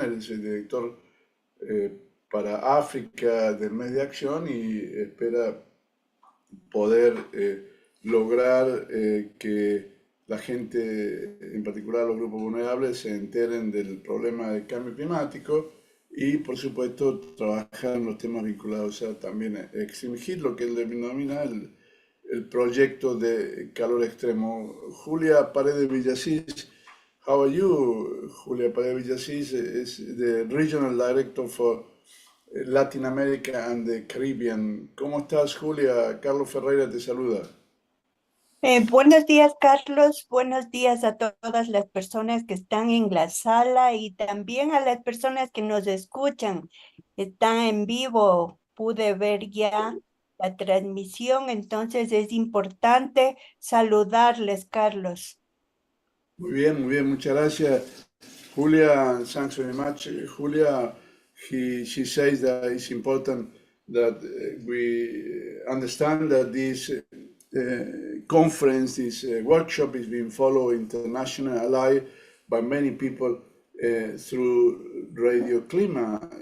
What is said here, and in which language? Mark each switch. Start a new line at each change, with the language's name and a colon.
Spanish: Él es el director para África del mes de acción y espera poder lograr que la gente, en particular los grupos vulnerables, se enteren del problema del cambio climático y, por supuesto, trabajar en los temas vinculados a también Extreme Heat, lo que él denomina el proyecto de calor extremo.
English: Julia Paredes Villasís, how are you? Julia Paredes Villasís is the Regional Director for Latin America and the Caribbean.
Spanish: ¿Cómo estás, Julia? Carlos Ferreira te saluda. Buenos días, Carlos. Buenos días a todas las personas que están en la sala y también a las personas que nos escuchan. Están en vivo. Pude ver ya la transmisión, entonces es importante saludarles, Carlos. Muy bien, muchas gracias.
English: Julia, thanks very much. Julia, she says that it's important that we understand that this conference, this workshop is being followed internationally, alive by many people through Radio Clima.